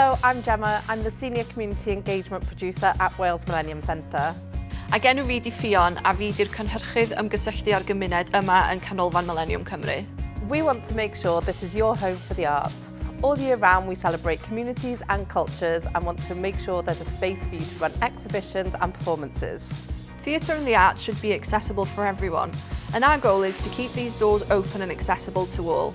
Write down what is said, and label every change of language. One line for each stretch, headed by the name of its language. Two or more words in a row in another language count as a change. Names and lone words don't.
English: I'm Gemma. I'm the Senior Community Engagement Producer at Wales Millennium Centre.
Welsh: Ac enw fi di Ffion a fi di'r cynhyrchydd ymgysylltu ar gymuned yma yn Canolfan Millennium Cymru.
English: We want to make sure this is your home for the arts. All year round we celebrate communities and cultures and want to make sure there's a space for you to run exhibitions and performances. Theatre and the arts should be accessible for everyone, and our goal is to keep these doors open and accessible to all.